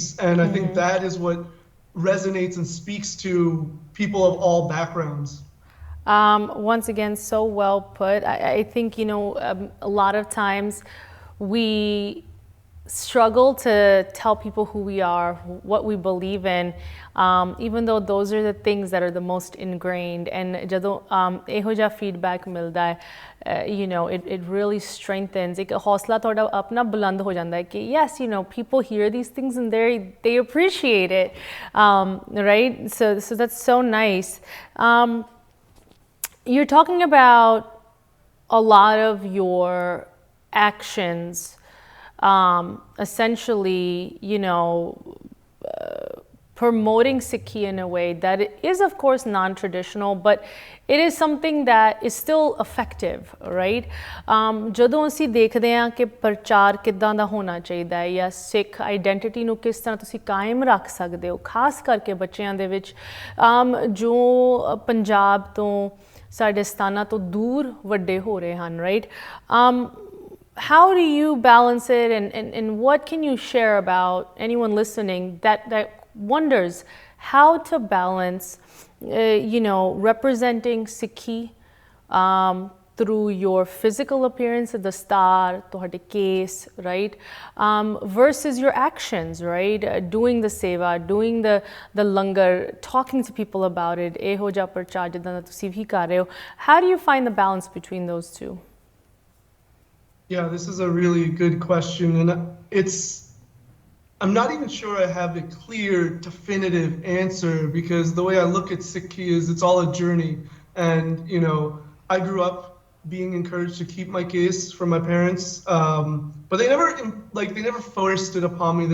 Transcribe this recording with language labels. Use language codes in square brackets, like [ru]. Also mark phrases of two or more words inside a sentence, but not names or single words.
[en] And I think that is what resonates and speaks to people of all backgrounds. Once again, so well put. I think a lot of times we struggle to tell people who we are, what we believe in, even though those are the things that are the most ingrained. [pa] And ਜਦੋਂ ਇਹੋ ਜਿਹਾ feedback ਮਿਲਦਾ ਹੈ, [en] it really strengthens. [pa] ਇੱਕ ਹੌਸਲਾ ਤੁਹਾਡਾ ਆਪਣਾ ਬੁਲੰਦ ਹੋ ਜਾਂਦਾ ਹੈ ਕਿ [en] yes, people hear these things and they appreciate it, right? So that's so nice. You're talking about a lot of your actions. Essentially, promoting Sikhi in a way that is, of course, non-traditional, but it is something that is still effective, right? [pa] ਜਦੋਂ ਅਸੀਂ ਦੇਖਦੇ ਹਾਂ ਕਿ ਪ੍ਰਚਾਰ ਕਿੱਦਾਂ ਦਾ ਹੋਣਾ ਚਾਹੀਦਾ ਹੈ ਜਾਂ ਸਿੱਖ ਆਈਡੈਂਟੀਟੀ ਨੂੰ ਕਿਸ ਤਰ੍ਹਾਂ ਤੁਸੀਂ ਕਾਇਮ ਰੱਖ ਸਕਦੇ ਹੋ, ਖਾਸ ਕਰਕੇ ਬੱਚਿਆਂ ਦੇ ਵਿੱਚ ਜੋ ਪੰਜਾਬ ਤੋਂ ਸਾਡੇ ਸਥਾਨਾਂ ਤੋਂ ਦੂਰ ਵੱਡੇ ਹੋ ਰਹੇ ਹਨ, right? [en] How do you balance it, and what can you share about anyone listening that wonders how to balance, representing Sikhi through your physical appearance at the star, [pa] ਤੁਹਾਡੇ ਕੇਸ, [en] right, versus your actions, right? Doing the seva, doing the langar, talking to people about it. [pa] ਇਹੋ ਜਿਹਾ ਪ੍ਰਚਾਰ ਜਿੱਦਾਂ ਤੁਸੀਂ ਵੀ ਕਰ ਰਹੇ ਹੋ. [en] How do you find the balance between those two? Yeah, this is a really good question, and I'm not even sure I have a clear, definitive answer, because the way I look at Sikhi is it's all a journey. And, I grew up being encouraged to keep my case from my parents, but they never forced it upon me.